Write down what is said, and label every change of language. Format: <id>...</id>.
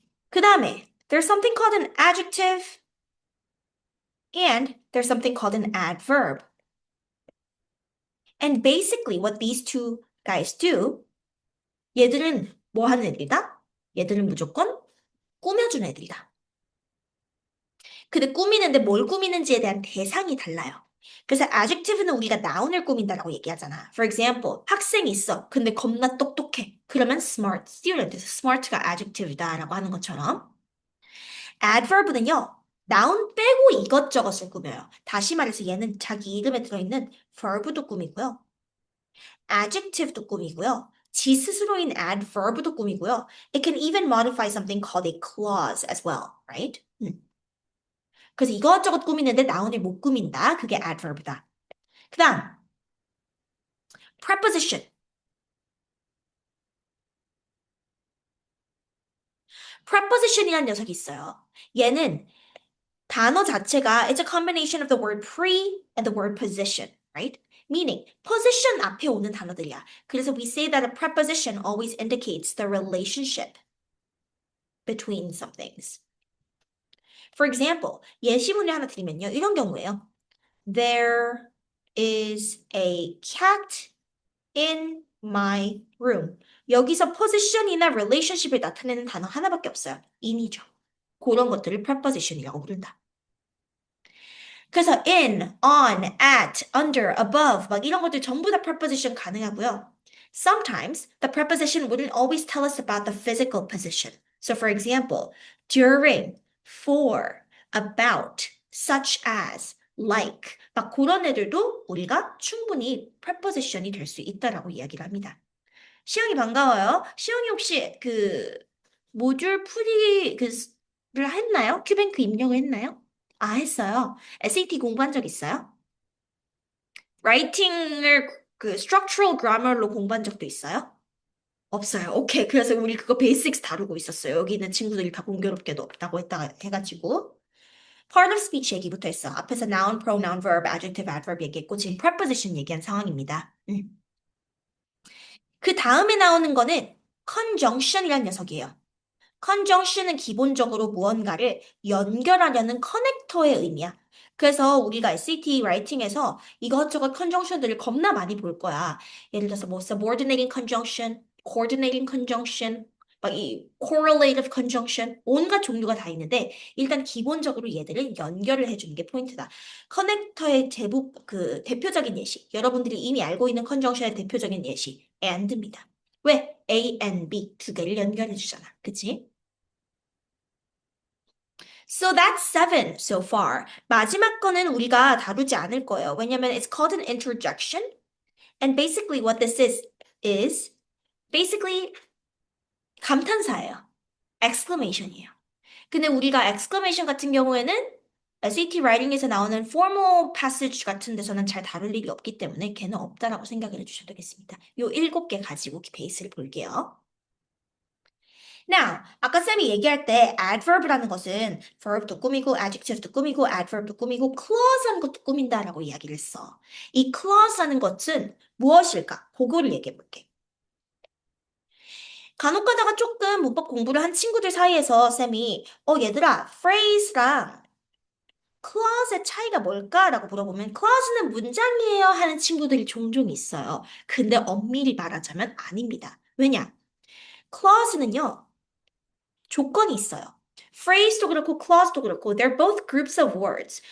<ko>그 다음에</ko> <en>there's something called an adjective and there's something called an adverb. And basically what these two guys do,</en> <ko>얘들은 뭐 하는 애들이다? 얘들은 무조건 꾸며주는 애들이다. 근데 꾸미는데 뭘 꾸미는지에 대한 대상이 달라요. 그래서 adjective는 우리가 noun을 꾸민다라고 얘기하잖아.</ko> <en>For example,</en> <ko>학생이 있어. 근데 겁나 똑똑해. 그러면</ko> <en>smart student.</en> <ko>그래서 smart가 adjective다라고 하는 것처럼. adverb는요. noun 빼고 이것저것을 꾸며요. 다시 말해서 얘는 자기 이름에 들어있는 verb도 꾸미고요. adjective도 꾸미고요. 지 스스로인 adverb도 꾸미고요.</ko> <en>It can even modify something called a clause as well, right?</en> <ko>그래서 이것저것 꾸미는데 noun을 못 꾸민다. 그게 adverb다. 그 다음, preposition. preposition이라는 녀석이 있어요. 얘는 단어 자체가</ko> <en>it's a combination of the word pre and the word position, right? Meaning,</en> <ko>position 앞에 오는 단어들이야. 그래서</ko> <en>we say that a preposition always indicates the relationship between some things. For example,</en> <ko>예시문을 하나 드리면요. 이런 경우에요.</ko> <en>There is a cat in my room.</en> <ko>여기서 position이나 relationship을 나타내는 단어 하나밖에 없어요. in이죠. 그런 것들을 preposition이라고 부른다. 그래서 in, on, at, under, above 막 이런 것들 전부 다 preposition 가능하고요.</ko> <en>Sometimes the preposition wouldn't always tell us about the physical position. So for example, during, for, about, such as, like</en> <ko>막 그런 애들도 우리가 충분히 preposition이 될 수 있다라고 이야기를 합니다. 시영이 반가워요. 시영이 혹시 그 모듈 풀이 그를 했나요? 큐뱅크 입력을 했나요? 아, 했어요. SAT 공부한 적 있어요? 라이팅을 그 structural grammar로 공부한 적도 있어요? 없어요. 오케이. 그래서 우리 그거 베이식스 다루고 있었어요. 여기 있는 친구들이 다 공교롭게도 없다고 했다가 해가지고. part of speech 얘기부터 했어. 앞에서 noun, pronoun, verb, adjective, adverb 얘기했고 지금 preposition 얘기한 상황입니다. 그 다음에 나오는 거는 conjunction이라는 녀석이에요. conjunction은 기본적으로 무언가를 연결하려는 커넥터의 의미야. 그래서 우리가 SAT 라이팅에서 이것저것 컨정션들을 겁나 많이 볼 거야. 예를 들어서 뭐 subordinating conjunction, coordinating conjunction, 막 이 correlative conjunction 온갖 종류가 다 있는데 일단 기본적으로 얘들을 연결을 해주는 게 포인트다. 커넥터의 대표적인 예시, 여러분들이 이미 알고 있는 컨정션의 대표적인 예시 and입니다. 왜? A and B 두 개를 연결해 주잖아. 그치?</ko> <en>So that's seven so far.</en> <ko>마지막 거는 우리가 다루지 않을 거예요. 왜냐면</ko> <en>it's called an interjection. And basically what this is basically</en> <ko>감탄사예요. exclamation이에요. 근데 우리가 exclamation 같은 경우에는 SAT writing에서 나오는 formal passage 같은 데서는 잘 다룰 일이 없기 때문에 걔는 없다라고 생각을 해주셔도 되겠습니다. 요 7개 가지고 베이스를 볼게요.</ko> <en>Now,</en> <ko>아까 쌤이 얘기할 때 adverb라는 것은 verb도 꾸미고 adjective도 꾸미고 adverb도 꾸미고 clause라는 것도 꾸민다라고 이야기를 했어. 이 clause라는 것은 무엇일까? 그거를 얘기해 볼게. 간혹 가다가 조금 문법 공부를 한 친구들 사이에서 쌤이 얘들아 phrase랑 clause의 차이가 뭘까라고 물어보면 clause는 문장이에요 하는 친구들이 종종 있어요. 근데 엄밀히 말하자면 아닙니다. 왜냐? clause는요. 조건이 있어요. phrase도 그렇고 clause도 그렇고</ko> <en>they're both groups of words.</en>